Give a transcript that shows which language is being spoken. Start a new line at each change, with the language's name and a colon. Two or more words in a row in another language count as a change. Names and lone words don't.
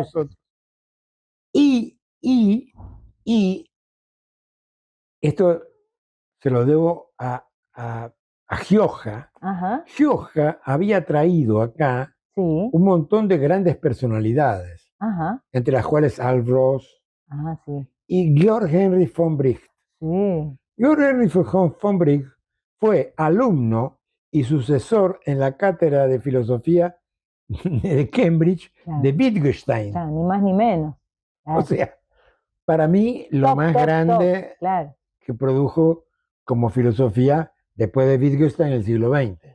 Spanish: muchos otros. Y esto se lo debo a Gioja. Ajá, Gioja había traído acá sí, un montón de grandes personalidades, ajá, entre las cuales Al Ross ajá, sí, y Georg Henry von Bricht. sí, Georg Henry von Bricht fue alumno y sucesor en la cátedra de filosofía de Cambridge claro, de Wittgenstein. claro, ni más ni menos. Claro. O sea, para mí lo más grande claro, que produjo como filosofía después de Wittgenstein en el siglo XX.